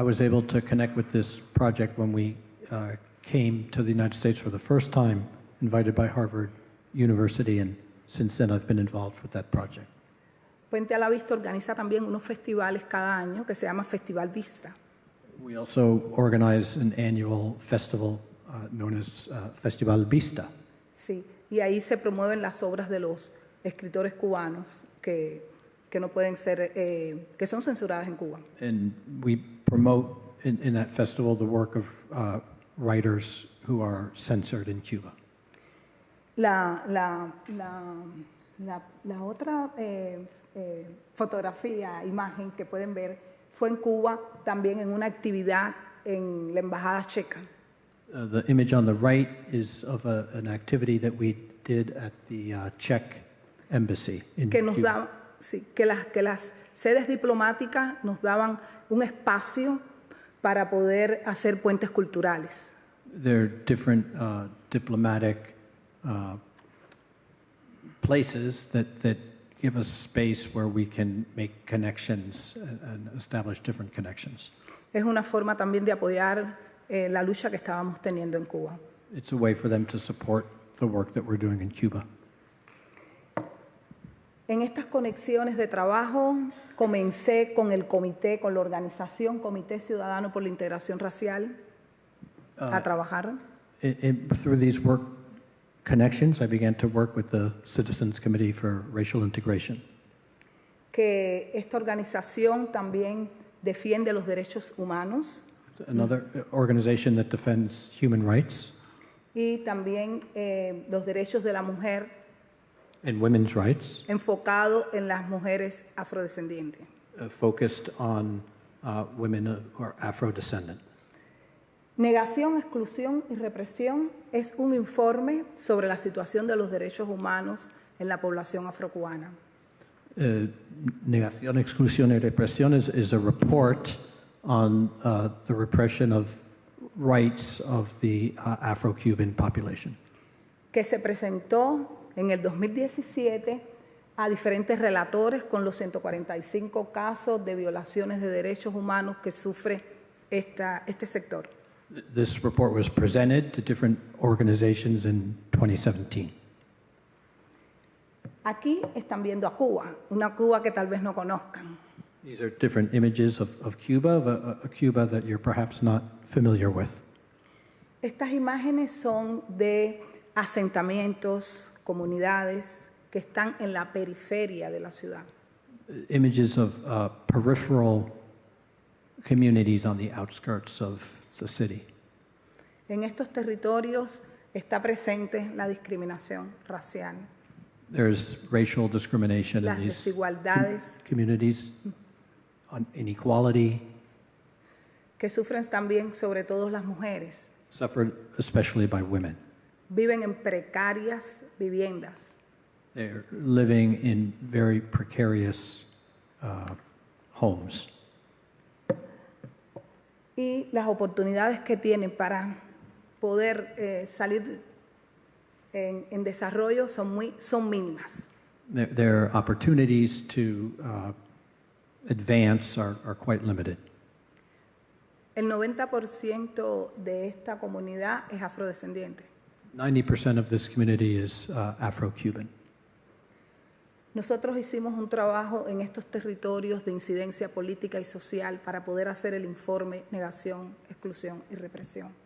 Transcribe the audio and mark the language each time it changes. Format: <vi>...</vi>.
<en>I was able to connect with this project when we came to the United States for the first time, invited by Harvard University, and since then I've been involved with that project.</en> <es>Puente a la Vista organiza también unos festivales cada año que se llama Festival Vista.</es> <en>We also organize an annual festival known as Festival Vista.</en> <es>Sí, y ahí se promueven las obras de los escritores cubanos que no pueden ser, que son censuradas en Cuba.</es> <en>And we promote in that festival the work of writers who are censored in Cuba.</en> <es>La otra fotografía, imagen que pueden ver fue en Cuba también en una actividad en la Embajada Checa.</es> <en>The image on the right is of an activity that we did at the Czech embassy in</en> <es>Que nos</es> <en>Cuba.</en> <es>daba, sí, que las sedes diplomáticas nos daban un espacio para poder hacer puentes culturales.</es> <en>There are different diplomatic places that give us space where we can make connections and establish different connections.</en> <es>Es una forma también de apoyar la lucha que estábamos teniendo en Cuba.</es> <en>It's a way for them to support the work that we're doing in Cuba.</en> <es>En estas conexiones de trabajo comencé con el comité, con la organización Comité Ciudadano por la Integración Racial a trabajar.</es> <en>Through these work connections, I began to work with the Citizens Committee for Racial Integration.</en> <es>Que esta organización también defiende los derechos humanos</es> <en>Another organization that defends human rights</en> <es>y también los derechos de la mujer,</es> <en>and women's rights,</en> <es>enfocado en las mujeres afrodescendientes.</es> <en>Focused on women who are Afro-descendant.</en> <es>Negación, exclusión y represión es un informe sobre la situación de los derechos humanos en la población afrocubana.</es> <en>Negación, exclusión y represión is a report on the repression of rights of the Afro-Cuban population.</en> <es>Que se presentó en el 2017 a diferentes relatores con los 145 casos de violaciones de derechos humanos que sufre este sector.</es> <en>This report was presented to different organizations in 2017.</en> <es>Aquí están viendo a Cuba, una Cuba que tal vez no conozcan.</es> <en>These are different images of Cuba, of a Cuba that you're perhaps not familiar with.</en> <es>Estas imágenes son de asentamientos, comunidades que están en la periferia de la ciudad.</es> <en>Images of peripheral communities on the outskirts of the city.</en> <es>En estos territorios está presente la discriminación racial,</es> <en>There's racial discrimination</en> <es>las</es> <en>in these</en> <es>desigualdades</es> <en>communities, inequality,</en> <es>que sufren también sobre todo las mujeres.</es> <en>suffered especially by women.</en> <es>Viven en precarias viviendas.</es> <en>They're living in very precarious homes.</en> <es>Y las oportunidades que tienen para poder salir en desarrollo son mínimas.</es> <en>Their opportunities to advance are quite limited.</en> <es>El 90% de esta comunidad es afrodescendiente.</es> <en>90% of this community is Afro-Cuban.</en> <es>Nosotros hicimos un trabajo en estos territorios de incidencia política y social para poder hacer el informe Negación, Exclusión y Represión.</es>